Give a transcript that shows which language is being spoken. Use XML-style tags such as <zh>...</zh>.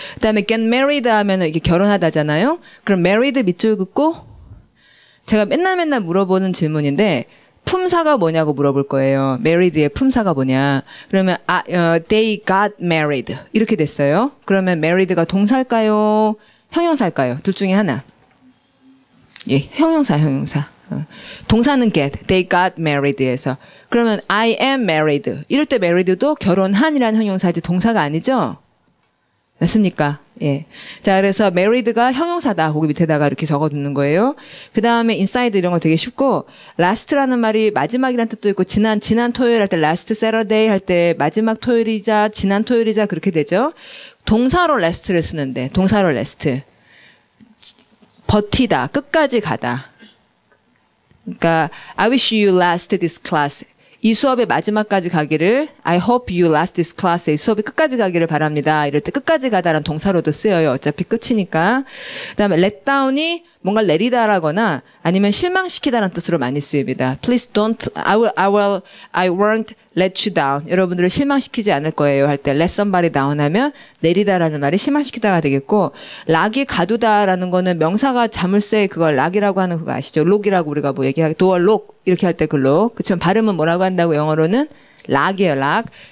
<ko>그 다음에 get married 하면은 이게 결혼하다잖아요. 그럼 married 밑줄 긋고 제가 맨날 물어보는 질문인데 품사가 뭐냐고 물어볼 거예요. married의 품사가 뭐냐. 그러면</ko> <en>they got married</en> <ko>이렇게 됐어요. 그러면 married가 동사일까요? 형용사일까요? 둘 중에 하나. 예, 형용사. 동사는 get,</ko> <en>they got married</en> <ko>에서. 그러면</ko> <en>I am married.</en> <ko>이럴 때 married도 결혼한이라는 형용사지 동사가 아니죠? 맞습니까? 예. 자, 그래서 married가 형용사다. 거기 밑에다가 이렇게 적어두는 거예요. 그 다음에 inside 이런 거 되게 쉽고, last라는 말이 마지막이라는 뜻도 있고, 지난 토요일 할 때</ko> <en>last Saturday</en> <ko>할 때 마지막 토요일이자, 지난 토요일이자 그렇게 되죠. 동사로 last를 쓰는데, 동사로 last. 버티다, 끝까지 가다. 그러니까</ko> <en>I wish you last this class.</en> <ko>이 수업의 마지막까지 가기를</ko> <en>I hope you last this class.</en> <ko>이 수업이 끝까지 가기를 바랍니다. 이럴 때 끝까지 가다라는 동사로도 쓰여요. 어차피 끝이니까. 그다음에 let down이 뭔가 내리다라거나 아니면 실망시키다라는 뜻으로 많이 쓰입니다.</ko> <en>Please don't, I won't let you down.</en> <ko>여러분들을 실망시키지 않을 거예요. 할 때</ko> <en>let somebody down</en> <ko>하면 내리다라는 말이 실망시키다가 되겠고, 락이 가두다라는 거는 명사가 자물쇠 그걸 락이라고 하는 그거 아시죠? 록이라고 우리가 뭐 얘기하게, door lock 이렇게 할 때 그 록. 그치만 발음은 뭐라고 한다고 영어로는? 락이에요, 락.</ko>